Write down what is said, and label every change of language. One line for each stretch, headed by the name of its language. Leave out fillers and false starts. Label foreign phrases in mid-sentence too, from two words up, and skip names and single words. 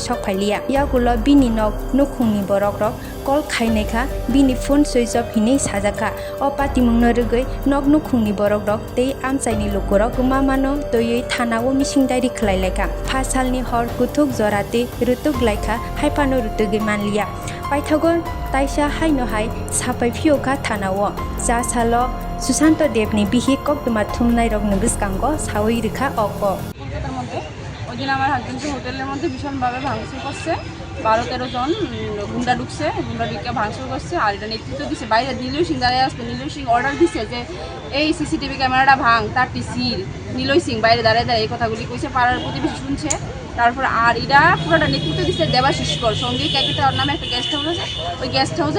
Kok Borok: sokphailia yagulo bini nok Nukhungni Borok rok call khainaikha bini phone switch off hini sajaka o party mungno rugoi nok Nukhungni Borok rok tei amchaini lukorok mamano toyei thanao misingdairi khlaileka phasalni hor kuthuk jorate rutuk laika haipano rutugi manliya paithago taisa haino hai sapai phioka thanao ja salo Susanto Dev ni bihi koktumar thumnai rok nubiskango sawi rekha oko
Bangla: কলকাতার মধ্যে ওই দিন আমার হাজবেন্ডের হোটেলের মধ্যে ভীষণভাবে ভাঙচুর করছে 12-13 জন গুন্ডা ঢুকছে গুন্ডা ঢুকে ভাঙচুর করছে আর এটা নেতৃত্ব দিচ্ছে বাইরে নীলয় সিং দাঁড়িয়ে আসছে নীলয় সিং অর্ডার দিচ্ছে যে এই সিসিটিভি ক্যামেরাটা ভাঙ তারটি সিল নীলয় সিং বাইরে দাঁড়িয়ে দাঁড়িয়ে এই কথাগুলি কইছে পাড়ার প্রতিবেশী শুনছে তারপর আর এরা পুরোটা নেতৃত্ব দিচ্ছে দেবাশিস কর সঙ্গে ক্যাপিটাল নামে একটা গেস্ট হাউস আছে ওই গেস্ট হাউসের